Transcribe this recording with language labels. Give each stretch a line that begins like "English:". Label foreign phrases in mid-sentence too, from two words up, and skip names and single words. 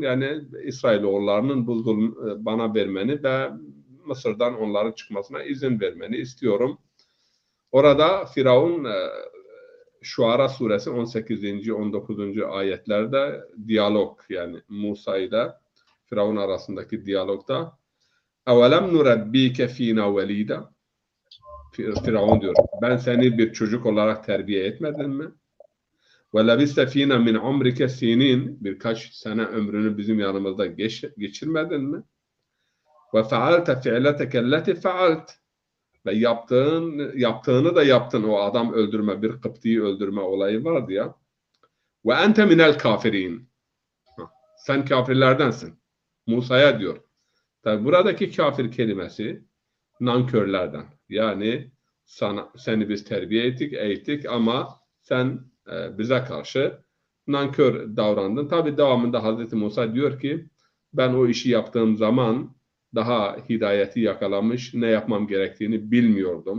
Turkish: Yani İsrailoğullarının bu zulmü bana vermeni ve Mısır'dan onların çıkmasına izin vermeni istiyorum. Orada Firavun Şuara suresi 18. 19. ayetlerde diyalog yani Musa ile Firavun arasındaki diyalogda
Arabic: اَوَلَمْ نُرَبِّيكَ ف۪ينَا وَل۪يدًا
Turkish: Firavun diyor, ben seni bir çocuk olarak terbiye etmedim mi?
Arabic: وَلَبِسْتَ ف۪ينَا مِنْ عُمْرِكَ سِن۪ينَ
Turkish: Birkaç sene ömrünü bizim yanımızda geçirmedin mi?
Arabic: وَفَعَلْتَ فِعْلَتَكَ الَّتِ فَعَلْتَ
Turkish: Ve yaptığını da yaptın, o adam öldürme, bir Kıpti'yi öldürme olayı vardı ya.
Arabic: وَاَنْتَ مِنَ الْكَافِر۪ينَ
Turkish: Sen kafirlerdensin. Musa'ya diyor. Tabi buradaki kafir kelimesi nankörlerden. Yani seni biz terbiye ettik, eğittik ama sen bize karşı nankör davrandın. Tabi devamında Hazreti Musa diyor ki ben o işi yaptığım zaman daha hidayeti yakalamış, ne yapmam gerektiğini bilmiyordum.